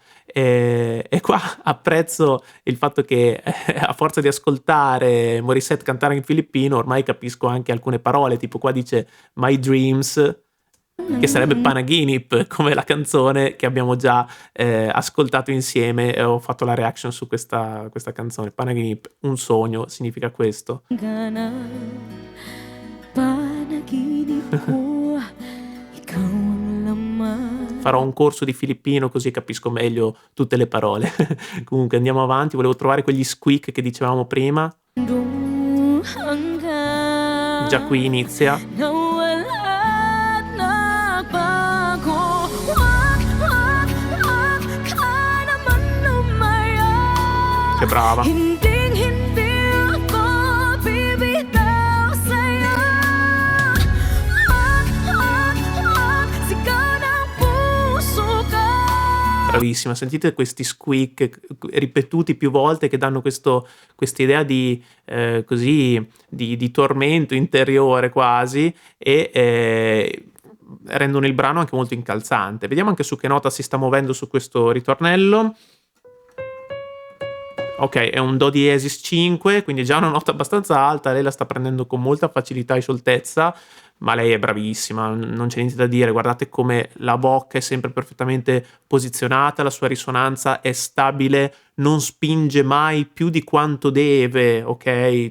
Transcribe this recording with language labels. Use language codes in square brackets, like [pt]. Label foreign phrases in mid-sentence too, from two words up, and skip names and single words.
[it] E qua apprezzo il fatto che a forza di ascoltare Morissette cantare in filippino ormai capisco anche alcune parole, tipo qua dice [en] My Dreams, [it] che sarebbe Panaginip, come la canzone che abbiamo già ascoltato insieme e ho fatto la reaction su questa canzone. Panaginip, un sogno, significa questo. [tl] Gana, panaginip ko, ikaw ang laman. [it] Farò un corso di filippino così capisco meglio tutte le parole. Comunque andiamo avanti, volevo trovare quegli squeak che dicevamo prima. Già qui inizia. [tl] Nawala at nagbago. Wag ka naman lumaya. [it] Che brava. [tl] Hinding-hindi ako bibitaw sa'yo. Sigaw ng puso ka. [it] Bravissima, sentite questi squeak ripetuti più volte che danno questa idea di tormento interiore quasi e rendono il brano anche molto incalzante. Vediamo anche su che nota si sta muovendo su questo ritornello. Ok, è un Do diesis 5, quindi già una nota abbastanza alta, lei la sta prendendo con molta facilità e scioltezza, ma lei è bravissima, non c'è niente da dire, guardate come la bocca è sempre perfettamente posizionata, la sua risonanza è stabile, non spinge mai più di quanto deve, ok?